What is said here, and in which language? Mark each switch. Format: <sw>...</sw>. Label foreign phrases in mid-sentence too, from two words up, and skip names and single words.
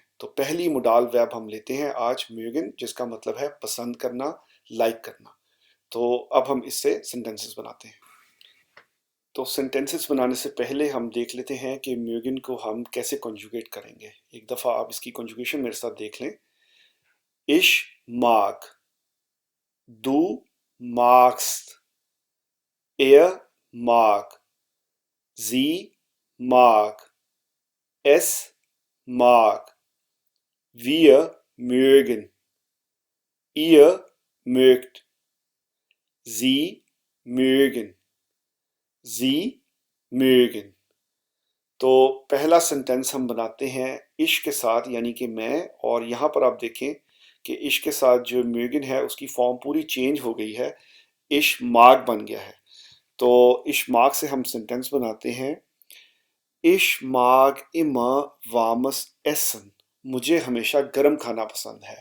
<hi>तो पहली मोडाल वर्ब हम लेते हैं आज म्यूगन, जिसका मतलब है पसंद करना, लाइक करना। तो अब हम इससे सेंटेंसेस बनाते हैं। तो सेंटेंसेस बनाने से पहले हम देख लेते हैं कि म्यूगन को हम कैसे कॉन्जुगेट करेंगे। एक दफ़ा आप इसकी कॉन्जुगेशन मेरे साथ देख लें।</hi> <de>Ich mag, du magst, er mag, sie mag, es mag, wir mögen, ihr mögt, sie mögen, sie mögen।</de> <hi>तो पहला सेंटेंस हम बनाते हैं इश के साथ, यानी कि मैं। और यहाँ पर आप देखें कि इश के साथ जो म्यूगन है उसकी फॉर्म पूरी चेंज हो गई है,</hi> <de>ich mag</de> <hi>बन गया है। तो</hi> <de>ich mag</de> <hi>से हम सेंटेंस बनाते हैं:</hi> <de>ich mag immer warmes Essen,</de> <hi>मुझे हमेशा गर्म खाना पसंद है।</hi>